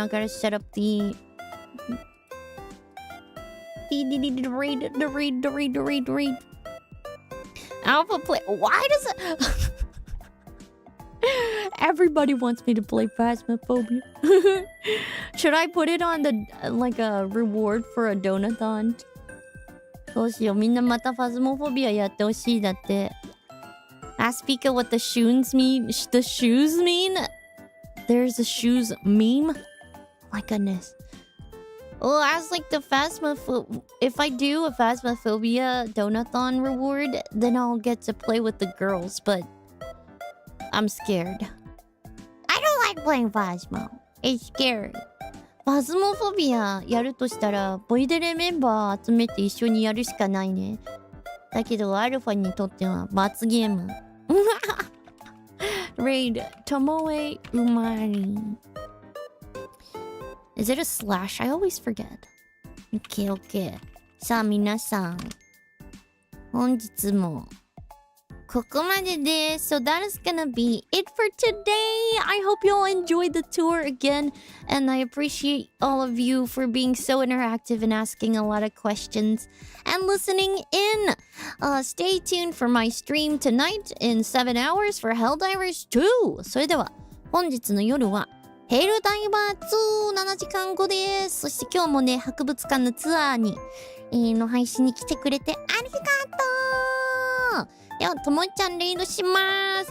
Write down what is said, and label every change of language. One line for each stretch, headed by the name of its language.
English: I gotta set up the raid. Alpha play. Why does it? Everybody wants me to play Phasmophobia. Should I put it on the like a reward for a donathon?
Japanese: どうしよう、みんなまたファズモフォビアやってほしいだって。
English: Ask Pika what the shoes mean. The shoes mean? There's a shoes meme? My goodness. Well, as like the Phasmophobia, if I do a Phasmophobia donathon reward, then I'll get to play with the girls, but I'm scared. I don't like playing Phasmo. It's scary.
Japanese: ファズモフォビアやるとしたら、ボイデレメンバー集めて一緒にやるしかないね。だけど、アルファにとっては罰ゲーム。
English: Raid Tomoe Umari. Is it a slash? I always forget. Okay.
Japanese: さあ、皆さん。本日もここまでです。
English: So that is gonna be it for today. I hope you all enjoyed the tour again. And I appreciate all of you for being so interactive and asking a lot of questions and listening in. Stay tuned for my stream tonight in 7 hours for Helldivers 2.
Japanese: それでは、本日の夜はヘルダイバー2 7時間後です。そして今日もね、博物館のツアーに、の配信に来てくれてありがとう。では、ともちゃんレイドします。